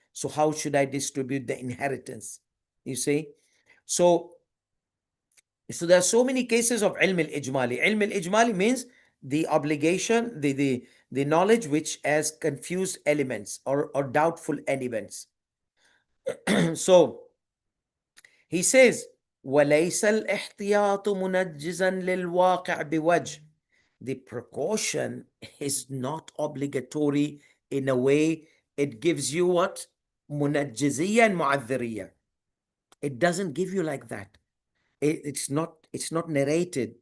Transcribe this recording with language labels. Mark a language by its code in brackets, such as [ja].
[en] So how should I distribute the inheritance? You see? So there are so many cases of ilm al-ijmali. Ilm al-ijmali means the obligation, the knowledge which has confused elements or doubtful elements. [ar] So he says, وَلَيْسَ الْإِحْتِيَاطُ مُنَجِّزًا لِلْوَاقِعِ بِوَجْهٍ. [en] The precaution is not obligatory in a way. It gives you what? Munajjiziyya and mu'adhiriyya. It doesn't give you like that. It's not narrated.